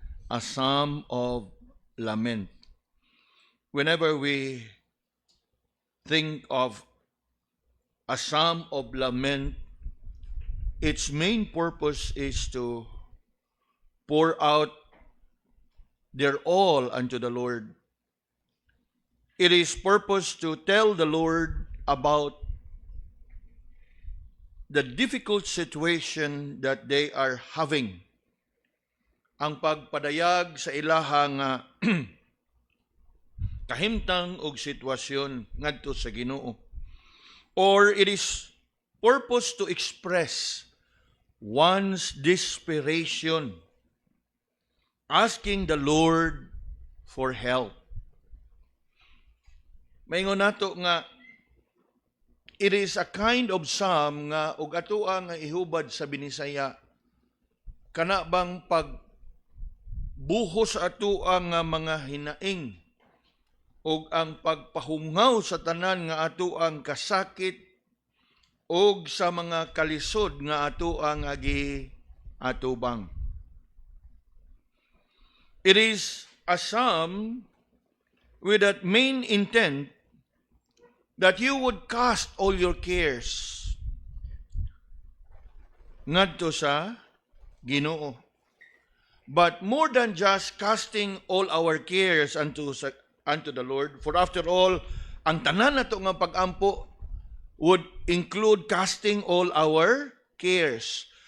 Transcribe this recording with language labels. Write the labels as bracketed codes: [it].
[en] A psalm of lament. Whenever we think of a psalm of lament, its main purpose is to pour out their all unto the Lord. It is purpose to tell the Lord about the difficult situation that they are having. [ceb] Ang pagpadayag sa ilahang kahimtang og sitwasyon ngadto sa Ginoo. [en] Or it is purpose to express one's desperation, asking the Lord for help. [ceb] Maingon nato nga [en] it is a kind of psalm [ceb] nga og atoa nga ihubad sa Binisaya kana bang pagbuhos atoa nga mga hinaing og ang pagpahungaw sa tanan nga atoang kasakit og sa mga kalisod nga atoang giatubang. [en] It is a psalm with that main intent that you would cast all your cares [ceb] ngadto sa Ginoo. [en] But more than just casting all our cares unto the Lord, for after all, [ceb] ang tanan nato nga pag-ampo [en] would include casting all our cares.